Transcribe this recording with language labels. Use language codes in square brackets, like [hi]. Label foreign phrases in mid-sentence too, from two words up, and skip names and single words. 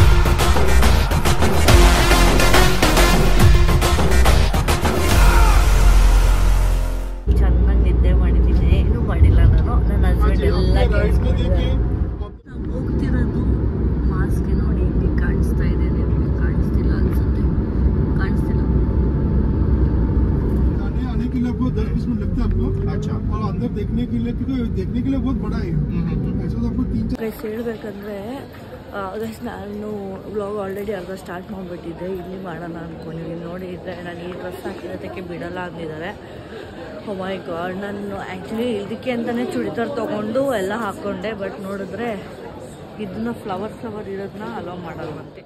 [kn] ಚೆನ್ನಾಗಿ ನಿದ್ದೆ ಮಾಡಿದ್ದೀನಿ, ಏನು ಮಾಡಿಲ್ಲ ನಾನು. ನನ್ನ ಹಸ್ಬೆಂಡ್ ಎಲ್ಲ ಹೋಗ್ತಿರೋದು ಮಾಸ್ಕ್ ನೋಡಿ ಇಲ್ಲಿ ಕಾಣಿಸ್ತಾ ಇದೆ. ನಿಮಗೆ ಕಾಣಿಸ್ತಿಲ್ಲ ಅನ್ಸುತ್ತೆ, ಕಾಣಿಸ್ತಿಲ್ಲ. [hi] आने के लिए आपको 10-20 मिनट लगता है आपको। अच्छा। और अंदर देखने के लिए, क्योंकि देखने के लिए बहुत बड़ा है, ऐसा तो आपको 3-4 [kn] ಹೇಳ್ಬೇಕಂದ್ರೆ ನಾನು [en] vlog already [kn] ಅರ್ಧ ಸ್ಟಾರ್ಟ್ ಮಾಡಿಬಿಟ್ಟಿದ್ದೆ. ಇಲ್ಲಿ ಮಾಡೋಣ ಅಂದ್ಕೊಂಡಿದ್ದೀನಿ. ನೋಡಿದ್ರೆ ನಾನು ಈ ಡ್ರೆಸ್ ಹಾಕಿರೋದಕ್ಕೆ ಬಿಡಲ್ಲ ಅಂದಿದ್ದಾರೆ. [en] oh my god, [kn] ನಾನು ಆ್ಯಕ್ಚುಲಿ ಇದಕ್ಕೆ ಅಂತಲೇ ಚೂಡಿದಾರ್ ತೊಗೊಂಡು ಎಲ್ಲ ಹಾಕ್ಕೊಂಡೆ. ಬಟ್ ನೋಡಿದ್ರೆ ಇದನ್ನ ಫ್ಲವರ್ ಇರೋದನ್ನ ಅಲೋ ಮಾಡಲ್ವಂತೆ.